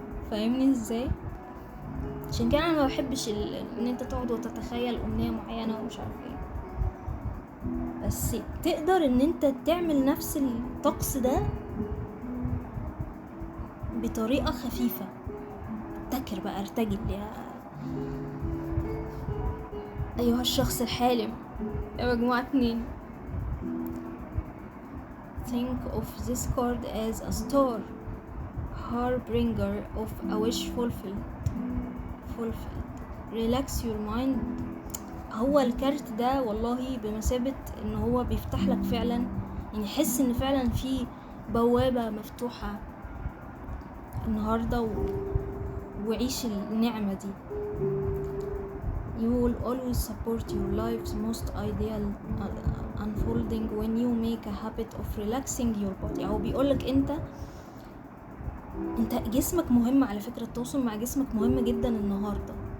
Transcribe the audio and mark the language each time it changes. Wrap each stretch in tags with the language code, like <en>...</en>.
<ar>فاهمني ازاي؟ عشان كده انا ما بحبش ان انت تقعد وتتخيل أمنية معينة ومش عارفة ايه، بس تقدر ان انت تعمل نفس الطقس ده بطريقة خفيفة. ابتكر بقى، ارتجل يا ايها الشخص الحالم يا مجموعة 2.</ar> <en>Think of this card as a star, harbinger of a wish fulfilled. Relax your mind.</en> <ar>هو الكارت ده والله بمثابة ان هو بيفتح لك فعلا، يعني حس ان فعلا في بوابة مفتوحة النهاردة، وعيش النعمة دي.</ar> <en>You will always support your life's most ideal unfolding when you make a habit of relaxing your body.</en> <ar>هو بيقولك انت جسمك مهم. على فكرة التواصل مع جسمك مهم جدا النهاردة.</ar>